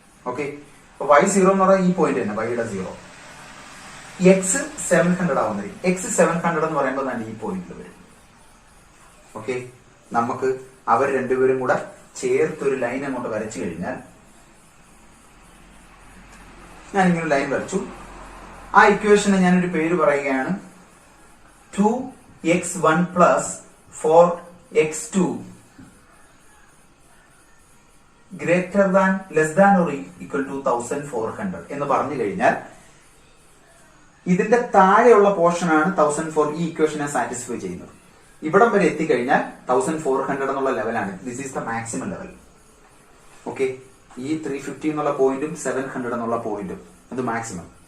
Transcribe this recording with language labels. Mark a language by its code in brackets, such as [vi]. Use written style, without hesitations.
[ml] Okay, അപ്പൊ y 0 എന്ന് പറഞ്ഞാൽ ഈ പോയിന്റ് തന്നെ, y യുടെ 0. x 700 ആവുന്നത്. x 700 എന്ന് പറയുമ്പോൾ തന്നെ ഈ പോയിന്റിൽ വരും. ഓക്കെ, നമുക്ക് അവർ രണ്ടുപേരും കൂടെ ചേർത്തൊരു ലൈൻ അങ്ങോട്ട് വരച്ചു കഴിഞ്ഞാൽ, ഞാൻ ഇങ്ങനെ ലൈൻ വരച്ചു. ആ ഇക്വേഷന് ഞാനൊരു പേര് പറയുകയാണ് [en] 2x1 plus 4x2 greater than less than or equal to 1400 [ml] എന്ന് പറഞ്ഞു കഴിഞ്ഞാൽ ഇതിന്റെ താഴെയുള്ള പോർഷനാണ് 1004 ഈ ഇക്വേഷനെ സാറ്റിസ്ഫൈ ചെയ്യുന്നത്. ഇവിടം വരെ എത്തിക്കഴിഞ്ഞാൽ 1400 എന്നുള്ള ലെവലാണ്. [en] This is the maximum level. [ml] Okay, ഈ 350 എന്നുള്ള പോയിന്റും 700 എന്നുള്ള പോയിന്റും അത് മാക്സിമം.